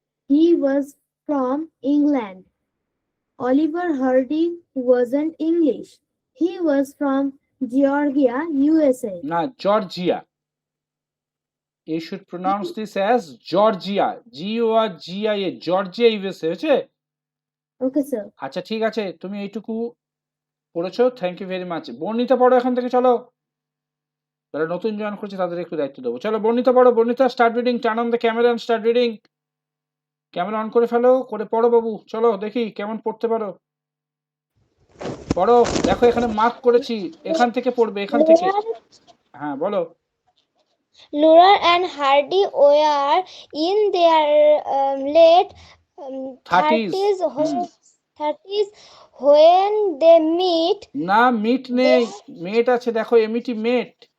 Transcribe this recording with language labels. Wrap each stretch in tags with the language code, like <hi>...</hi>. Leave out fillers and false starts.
<en>He was from England. Oliver Hardy wasn't English. He was from Georgia, USA.</en> <bn>না, Georgia.</bn> <en>You should pronounce this as Georgia, GORGIA, Georgia USA, হয়েছে? Okay, sir.</en> <bn>আচ্ছা, ঠিক আছে, তুমি এইটুকু পড়েছো,</bn> <en>Thank you very much.</en> <bn>Barnita পড়ো এখান থেকে, চলো। যারা নতুন জয়েন করছে তাদের একটু দায়িত্ব দেবো। চলো বর্ণিতা পড়ো। Barnita,</bn> <en>Start reading, turn on the camera and start reading.</en> <bn>Camera on করে ফেলো, করে পড়ো বাবু, চলো দেখি কেমন পড়তে পারো। পড়ো, দেখো এখানে মার্ক করেছি, এখান থেকে পড়বে, এখান থেকে। হ্যাঁ, বলো।</bn> <en>Laurel and Hardy were in their late 30s। 30s, হুম, 30s when they meet.</en> <bn>না, মিট নেই, মেট আছে, দেখো এমিটি মেট।</bn>